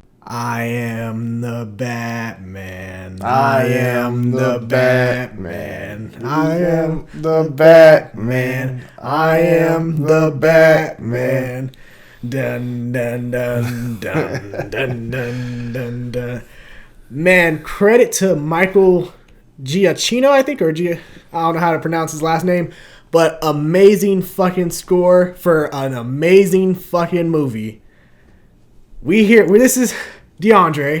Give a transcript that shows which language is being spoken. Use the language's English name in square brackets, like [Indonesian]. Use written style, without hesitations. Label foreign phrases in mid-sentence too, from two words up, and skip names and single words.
[English] I am the Batman. I am the Batman. I am the Batman. I am the Batman. Dun dun dun dun dun dun dun dun. Man, credit to Michael Giacchino, I think, I don't know how to pronounce his last name, but amazing fucking score for an amazing fucking movie. This is DeAndre,